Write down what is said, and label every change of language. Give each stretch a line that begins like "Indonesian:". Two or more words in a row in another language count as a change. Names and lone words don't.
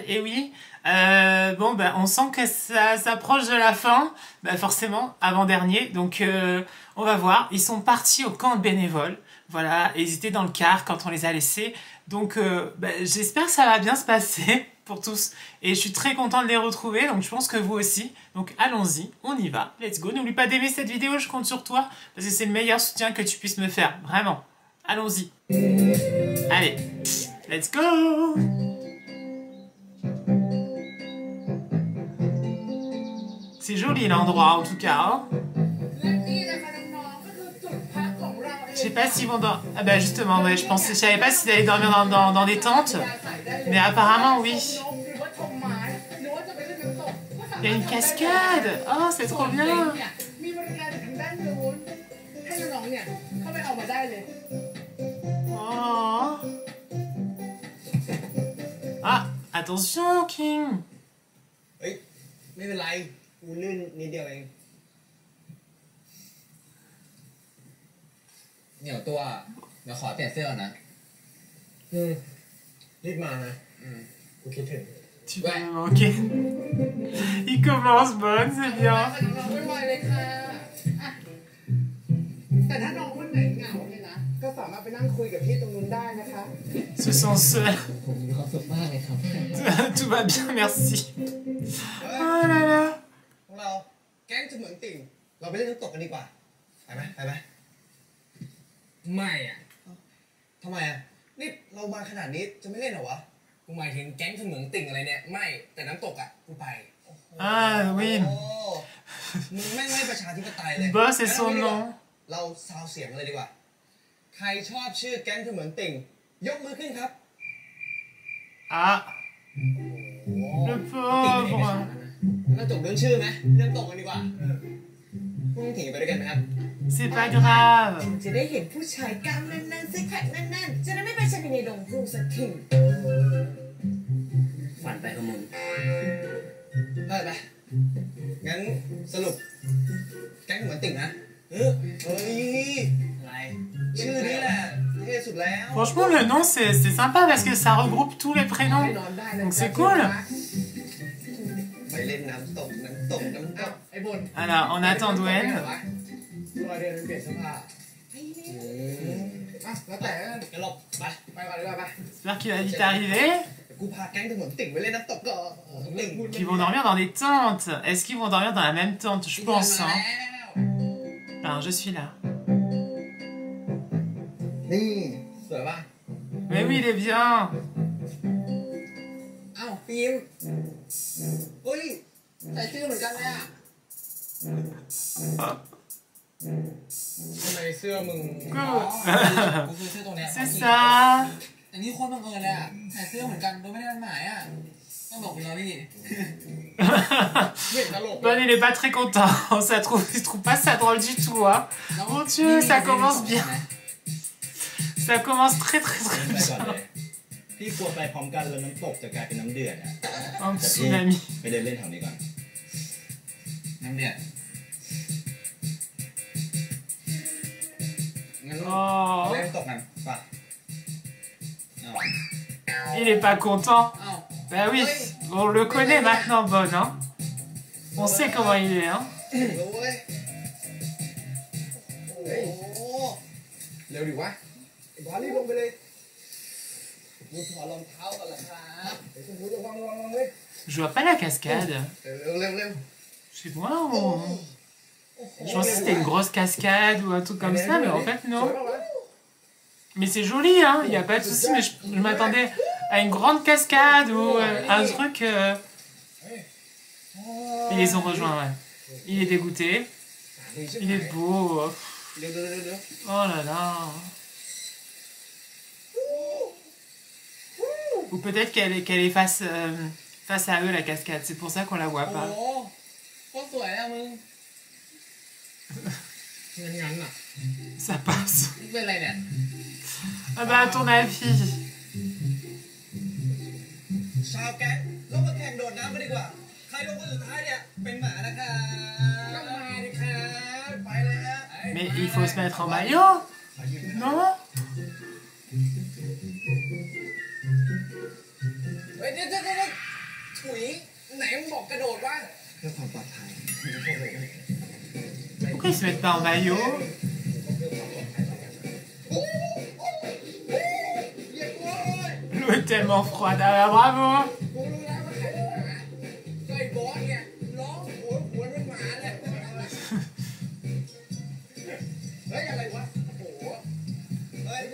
French: Et oui, on sent que ça s'approche de la fin, forcément, avant-dernier. Donc on va voir, ils sont partis au camp de bénévoles. Voilà, ils étaient dans le car quand on les a laissés. Donc j'espère que ça va bien se passer pour tous. Et je suis très content de les retrouver, donc je pense que vous aussi. Donc allons-y, on y va,
English: let's go.
French: N'oublie pas d'aimer cette vidéo, je compte sur toi, parce que c'est le meilleur soutien que tu puisses me faire, vraiment. Allons-y. Allez,
English: let's go.
French: C'est joli l'endroit en tout cas. Hein. Je sais pas s'ils vont dormir. Ah bah justement, ouais, je savais pas s'ils allaient dormir dans des tentes. Mais apparemment, oui. Il y a une cascade. Oh, c'est trop bien. Oh. Ah, attention, King.
Thai: เฮ้ยไม่เป็นไรกูลื่นนิดเดียวเองเหนียวตัวเดี๋ยวขอเปลี่ยนเสื้อก่อนนะรีบมานะกูคิดถึง
French: Tu vas me manquer. Il commence bonne, c'est bien.
Thai: แต่ถ้าน้องคนไหนเหงาเนี่ยนะก็สามารถไปนั่งคุยกับพี่ตรงนู้นได้นะคะ
French: Se sent seul.
Thai: ผมมีความสุขมากเลยครับ
French: Tout va bien, merci. Oh là là.
Thai: พวกเราแก๊งจะเหมือนติ่งเราไปเล่นน้ำตกกันดีกว่าไปไหมไม่อ่ะทำไมอ่ะนี่เรามาขนาดนี้จะไม่เล่นเหรอวะกูหมายถึงแก๊งเสมืองติ่งอะไรเนี่ยไม่แต่น้ำตกอ่ะกูไป
French: Ah oui.
Thai: มึงไม่ประชาธิปไตยเลย
French: Boss et son nom.
Thai: เราซาวเสียงเลยดีกว่าใครชอบชื่อแก๊งเสมืองติ่งยกมือขึ้นครับ
French: Ah. Le pauvre.
Thai: น้ำตกเรื่องชื่อไหมน้ำตกกันดีกว่าพวกมึงถิงไปด้วยกันไหมครับ
French: C'est pas grave.
Thai: จะได้เห็นผู้ชายกล้ามแน่นๆซิกแพคแน่นๆจะได้ไม่ไปใช้ในดงพลูสักที ฝันไปกับมึงได้ไหมงั้นสรุปแก๊งเหมือนติ่งนะเฮ้ยอะไรชื่อนี้แหละเท่สุดแล้ว
French: Franchement, le nom, c'est sympa parce que ça regroupe tous les prénoms. Donc c'est cool.
Thai: ไปเล่นน้ำตก ไอ้บน
French: Alors, on attend Dwayne.
Thai: รอเดินเปลี่ยนเสื้อผ้าแล้วแต่ กระหลบไปก่อนดีกว่าไป
French: J'espère qu'il va vite arriver.
Thai: กูพาแก๊งเหมือนติ่งไปเล่นน้ำตกก็ติ่ง
French: Qu'ils vont dormir dans des tentes. Est-ce qu'ils vont dormir dans la même tente? Je pense. Hein. Alors, je suis là.
Thai: นี่สวยป่ะ
French: Mais oui, il est bien.
Thai: อ้าวฟิล์มเฮ้ยใส่ชื่อเหมือนกันเลยอ่ะทำไมเสื้อมึงกูซื้อเสื้อตัวเนี้ย
French: C'est ça.
Thai: แต่นี่โคตรบังเอิญเลยอ่ะใส่เสื้อเหมือนกันโดยไม่ได้นัดหมายอ่ะต้องบอกคุณเราพี่
French: Bon, il est pas très content. Il trouve pas ça drôle du tout. Hein. Mon Dieu, ça commence bien. Ça commence très très très bien.
Thai: พี่กลัวไปพร้อมกันแล้วน้ำตกจะกลายเป็นน้ำเดือดอ่ะ
French: Un tsunami.
Thai: ไปเดินเล่นแถวนี้ก่อน น้ำเดือดงั้น Oh. เล่นน้ำตกกันป่ะ
French: Il est pas content.
Thai: อ้าว
French: Bah oui, on le connaît maintenant, Bon. Hein. On sait comment il est. Hein.
Thai: รู้เว้ยโอ้โหเร็วดิวะไอ้บอลรีบลงไปเลยกูถอดรองเท้าก่อนละครับเดี๋ยวคุณระวังเว้ย
French: Je vois pas la cascade.
Thai: เร็ว
French: Chez moi, je pensais que c'était une grosse cascade ou un truc comme ça, mais en fait, non. Mais c'est joli, hein, il n'y a pas de souci, mais je m'attendais à une grande cascade ou un truc... Ils les ont rejoints, ouais. Il est dégoûté. Il est beau. Oh là là. Ou peut-être qu'elle est face à eux, la cascade. C'est pour ça qu'on la voit โอ้ pas.
Thai: โหโคตรสวยอะมึงงั้นอ่ะ
French: Ça passe.
Thai: เป็นไรเนี่ย
French: Ah bah, à ton avis.
Thai: ชาวแก๊งลงมาแข่งโดดน้ำกันดีกว่าใครลงคนสุดท้ายเนี่ยเป็นหมานะครับก็มาดิครับไปเลยฮะ
French: Mais il faut se mettre en maillot. Non?
Thai: เฮ้ยเดี๋ยวถุยไหนมึงบอกกระโดดวะ เพื่อความปลอดภัย
French: Pourquoi ils se mettent pas en maillot?
Thai: อย่ากลัวเลย
French: L'eau est tellement froide. Ah bah bravo!
Thai: กูรู้แล้วว่าใครเป็นหมาก็ไอ้บอสเนี่ยร้องหัวเป็นหมาเลยเฮ้ยอะไรวะโอ้โหเฮ้ย